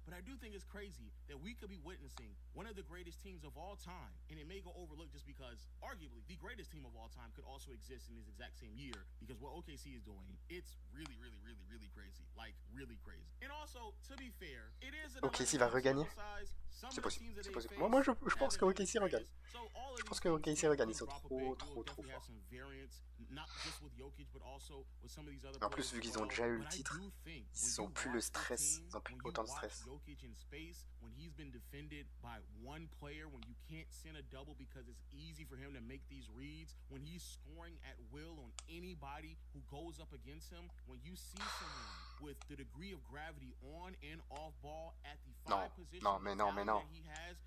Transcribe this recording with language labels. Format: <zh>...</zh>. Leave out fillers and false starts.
<en>But I do think it's crazy that we could be witnessing one of the greatest teams of all time, and it may go overlooked just because, arguably, the greatest team of all time could also exist in this exact same year, because what OKC is doing, it's really, really, really, really crazy. Like, really crazy. And also, to be fair, it is an</en> <fr>OKC va regagner. C'est possible, c'est possible. Moi je pense que OKC regagne. Je pense que OKC regagne, ils sont trop forts.</fr> <en>Not just with Jokic, but also with some of these other</en> <fr>En plus, vu qu'ils ont ont déjà eu le titre, ils ont plus le stress, ils ont plus autant de stress.</fr> <en>When he's been defended by one player, when you can't send a double because it's easy for him to make these reads, when he's scoring at will on anybody who goes up against him, when you see someone with the degree of gravity on and off ball at the five position that he has,</en>